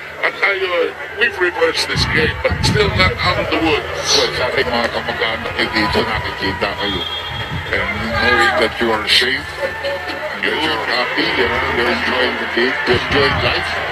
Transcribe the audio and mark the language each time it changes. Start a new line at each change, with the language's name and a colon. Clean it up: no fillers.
Filipino: At tayo,
English: we've reversed this game, but still not out of the woods.
Filipino: Well, sa ating mga kamag-anak nyo dito, nakikita kayo.
English: And knowing that you are safe, and that you're happy, you're enjoying the game, you're enjoying life.